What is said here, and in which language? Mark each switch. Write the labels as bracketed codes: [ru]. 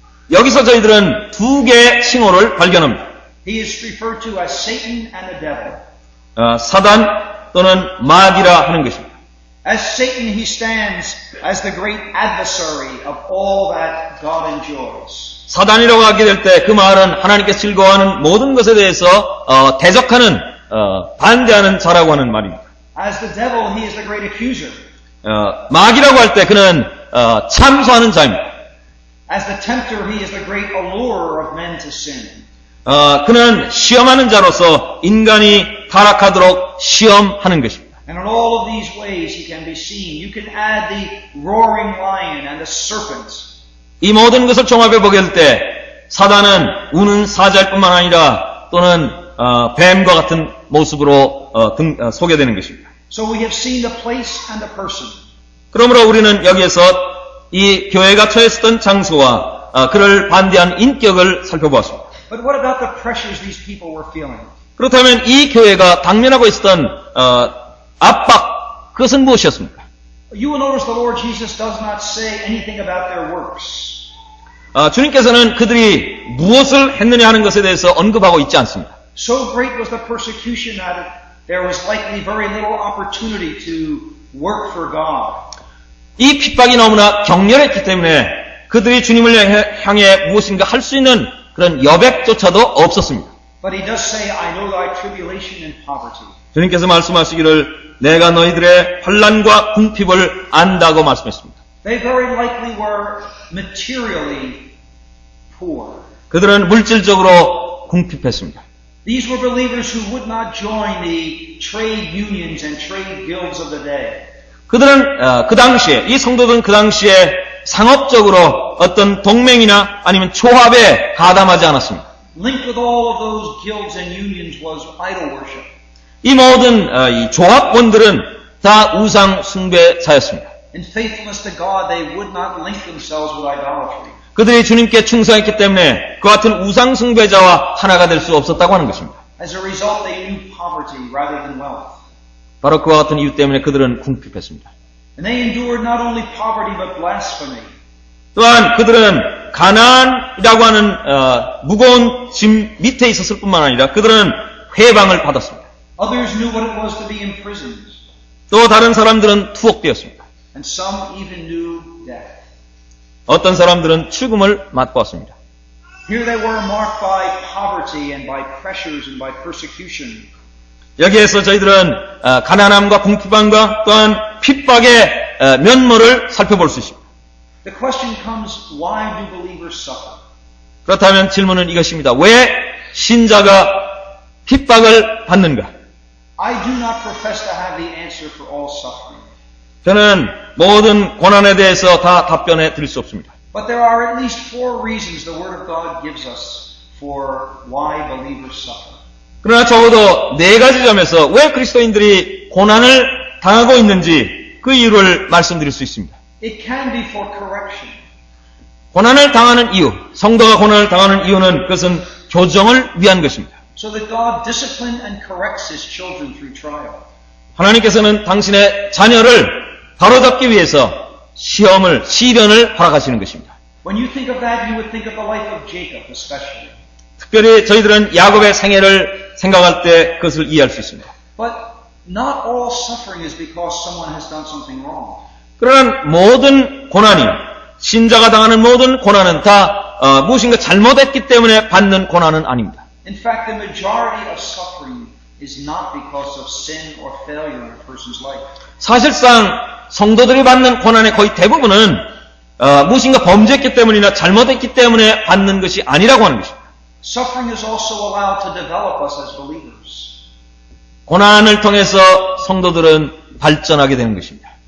[ko] 여기서 저희들은 2개의 칭호를 발견합니다. [en] He is referred to as Satan and the devil. [ko] 사단 또는 마귀라 하는 것입니다. [en] As Satan, he stands as the great adversary of all that God enjoys. [ko] 사단이라고 하게 될 때 그 말은 하나님께 즐거워하는 모든 것에 대해서 대적하는 반대하는 자라고 하는 말입니다. [en] As the devil, he is the great accuser. [ko] 마귀라고 할 때 그는 참소하는 자입니다. [en] As the tempter, he is the great allurer of men to sin. [ko] 그는 시험하는 자로서 인간이 타락하도록 시험하는 것입니다. [en] And in all of these ways he can be seen. You can add the roaring lion and the serpent. [ko] 이 모든 것을 종합해 보게 될 때 사단은 우는 사자일 뿐만 아니라 또는 뱀과 같은 모습으로 소개되는 것입니다. [en] So we have seen the place and the person. [ko] 그러므로 우리는 여기에서 이 교회가 처했던 장소와 그를 반대한 인격을 살펴보았습니다. [en] But what about the pressures these people were feeling? [ko] 그렇다면 이 교회가 당면하고 있었던 압박, 그것은 무엇이었습니까? [en] You will notice the Lord Jesus does not say anything about their works. [ko] 주님께서는 그들이 무엇을 했느냐 하는 것에 대해서 언급하고 있지 않습니다. [en] So great was the persecution that there was likely very little opportunity to work for God. [ko] 이 핍박이 너무나 격렬했기 때문에 그들이 주님을 향해 무엇인가 할 수 있는 그런 여백조차도 없었습니다. [en] But he does say, I know thy tribulation and poverty. [ko] 주님께서 말씀하시기를 내가 너희들의 환난과 궁핍을 안다고 말씀했습니다. [en] They very likely were materially poor. [ko] 그들은 물질적으로 궁핍했습니다. [en] These were believers who would not join the trade unions and trade guilds of the day. [ko] 그들은 그 당시에 이 성도들은 그 당시에 상업적으로 어떤 동맹이나 아니면 조합에 가담하지 않았습니다. [en] Linked with all of those guilds and unions was idol worship. [ko] 이 모든 이 조합원들은 다 우상 숭배자였습니다. [en] In faithfulness to God, they would not link themselves with idolatry. [ko] 그들이 주님께 충성했기 때문에 그 같은 우상 숭배자와 하나가 될 수 없었다고 하는 것입니다. [en] As a result, they knew poverty rather than wealth. [ko] 바로 그와 같은 이유 때문에 그들은 궁핍했습니다. [en] And they endured not only poverty but blasphemy. [ko] 또한 그들은 가난이라고 하는 무거운 짐 밑에 있었을 뿐만 아니라 그들은 회방을 받았습니다. [en] Others knew what it was to be imprisoned. [ko] 또 다른 사람들은 투옥되었습니다. [en] And some even knew death. [ko] 어떤 사람들은 죽음을 맛보았습니다. [en] Here they were marked by poverty and by pressures and by persecution. [ko] 여기에서 저희들은 가난함과 궁핍함과 또한 핍박의 면모를 살펴볼 수 있습니다. [en] The question comes, why do believers suffer? [ko] 그렇다면 질문은 이것입니다. 왜 신자가 핍박을 받는가? [en] I do not profess to have the answer for all suffering. [ko] 저는 모든 고난에 대해서 다 답변해 드릴 수 없습니다. [en] But there are at least 4 reasons the Word of God gives us for why believers suffer. [ko] 그러나 적어도 4가지 점에서 왜 그리스도인들이 고난을 당하고 있는지 그 이유를 말씀드릴 수 있습니다. [en] It can be for correction. [ko] 고난을 당하는 이유, 성도가 고난을 당하는 이유는 그것은 교정을 위한 것입니다. [en] So that God disciplines and corrects His children through trial. [ko] 하나님께서는 당신의 자녀를 바로잡기 위해서 시련을 허락하시는 것입니다. [en] When you think of that, you would think of the life of Jacob especially. [ko] 특별히 저희들은 야곱의 생애를 생각할 때 그것을 이해할 수 있습니다. [en] But not all suffering is because someone has done something wrong. [ko] 그러나 모든 고난이, 신자가 당하는 모든 고난은 다 무엇인가 잘못했기 때문에 받는 고난은 아닙니다. [en] In fact, the majority of suffering is not because of sin or failure in a person's life. [ko] 사실상 성도들이 받는 고난의 거의 대부분은 무엇인가 범죄했기 때문이나 잘못했기 때문에 받는 것이 아니라고 하는 것입니다. [en] Suffering is also allowed to develop us as believers. [ko] 고난을 통해서 성도들은 발전하게 되는 것입니다.